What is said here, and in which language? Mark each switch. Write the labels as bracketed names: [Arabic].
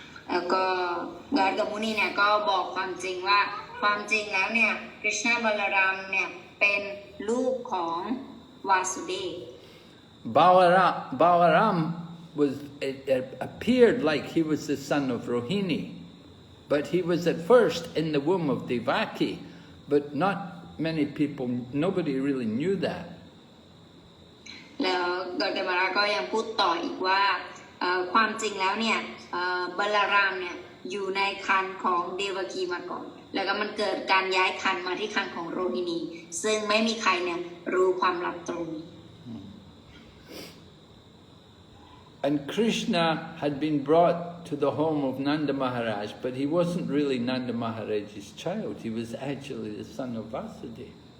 [Thai] แล้วก็การกัมุนีเนี่ยก็บอกความจริงว่าความจริงแล้วเนี่ยกฤษณะบาลารามเนี่ยเป็นลูกของวาสุเดฟ [English] Balaram was it appeared like he was the son of Rohini, but he was at first in the womb of Devaki, but not many people, nobody really knew that. [Thai] แล้วดร. มาราก็ยังพูดต่ออีกว่าความจริงแล้วเนี่ยบาลารามเนี่ยอยู่ในครรภ์ของเดวกีมาก่อนแล้วก็มันเกิดการย้ายครรภ์มาที่ครรภ์ของโรฮินีซึ่งไม่มีใครเนี่ยรู้ความลับตรงนี้ [English] And Krishna had been brought to the home of Nanda Maharaj, but he wasn't really Nanda Maharaj's child. He was actually the son of Vasudeva.